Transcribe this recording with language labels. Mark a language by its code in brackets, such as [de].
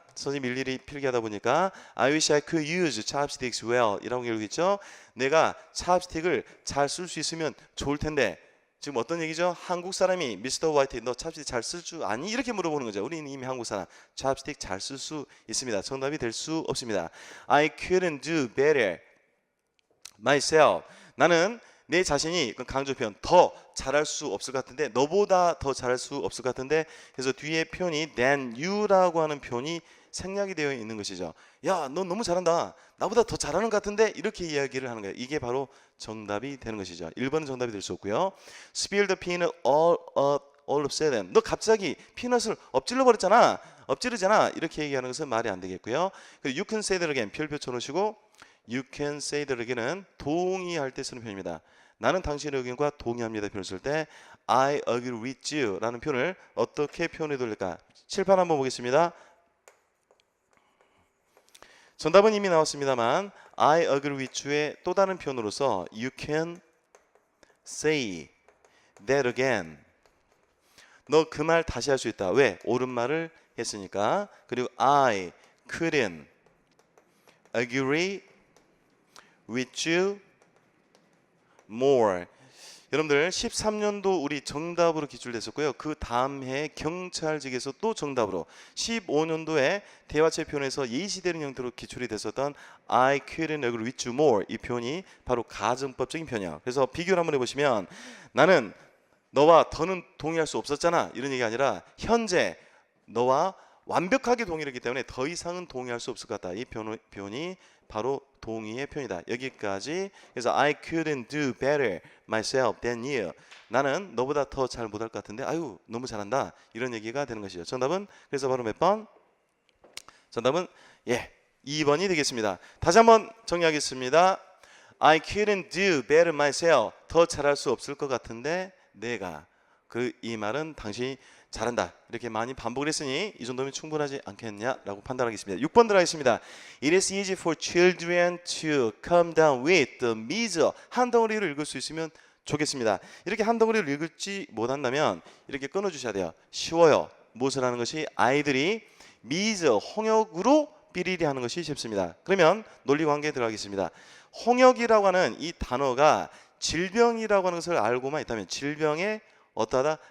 [ko] 선생님 일일이 필기하다 보니까 [en] I wish I could use chopsticks well [ko] 이라고 열고 있죠. 내가 찹스틱을 잘 쓸 수 있으면 좋을 텐데 지금 어떤 얘기죠? 한국 사람이 미스터 화이트 너 찹스틱 잘 쓸 줄 아니? 이렇게 물어보는 거죠. 우리는 이미 한국 사람 찹스틱 잘 쓸 수 있습니다. 정답이 될 수 없습니다. [en] I couldn't do better myself. [ko] 나는 내 자신이 강조 표현 더 잘할 수 없을 것 같은데 너보다 더 잘할 수 없을 것 같은데 그래서 뒤에 표현이 than you라고 하는 표현이 생략이 되어 있는 것이죠. 야, 너 너무 잘한다. 나보다 더 잘하는 것 같은데 이렇게 이야기를 하는 거예요. 이게 바로 정답이 되는 것이죠. 1번은 정답이 될 수 없고요. [en] Spill the peanut all of a sudden. [ko] 너 갑자기 피넛을 엎지르잖아. 이렇게 얘기하는 것은 말이 안 되겠고요. [en] 그리고 you can say that again. [ko] 별표 쳐놓으시고 [en] you can say that again [ko] 은 동의할 때 쓰는 표현입니다. 나는 당신의 의견과 동의합니다. 표현을 쓸 때 [en] I agree with you [ko] 라는 표현을 어떻게 표현해 돌릴까? 칠판 한번 보겠습니다. 정답은 이미 나왔습니다만 [en] I agree with you [ko] 의 또 다른 표현으로서 you can [en] say that again. [ko] 너 그 말 다시 할 수 있다. 왜? 옳은 말을 했으니까. [en] 그리고 I couldn't agree with you more. [ko] 여러분들 13년도 우리 정답으로 기출됐었고요. 그 다음 해 경찰직에서 또 정답으로 15년도에 대화체 표현에서 예시되는 형태로 기출이 됐었던 [en] I couldn't agree with you more. [ko] 이 표현이 바로 가정법적인 표현이야. 그래서 비교를 한번 해보시면 나는 너와 더는 동의할 수 없었잖아. 이런 얘기 아니라 현재 너와 완벽하게 동의했기 때문에 더 이상은 동의할 수 없을 것 같다. 이 표현이 바로 동의의 표현이다. 여기까지. [en] 그래서 I couldn't do better myself than you. [ko] 나는 너보다 더 잘 못할 것 같은데 아유 너무 잘한다. 이런 얘기가 되는 것이죠. 정답은 그래서 바로 몇 번? 정답은 2번이 되겠습니다. 다시 한번 정리하겠습니다. [en] I couldn't do better myself. [ko] 더 잘할 수 없을 것 같은데 내가 이 말은 당신이 잘한다. 이렇게 많이 반복을 했으니 이 정도면 충분하지 않겠냐라고 판단하겠습니다. 6번 들어가겠습니다. [en] It is easy for children to come down with the measure. [ko] 한 덩어리를 읽을 수 있으면 좋겠습니다. 이렇게 한 덩어리를 읽지 못한다면 이렇게 끊어주셔야 돼요. 쉬워요. 무엇을 하는 것이 아이들이 measure, 홍역으로 삐리리 하는 것이 쉽습니다. 그러면 논리관계에 들어가겠습니다. 홍역이라고 하는 이 단어가 질병이라고 하는 것을 알고만 있다면 질병에 어떠하다?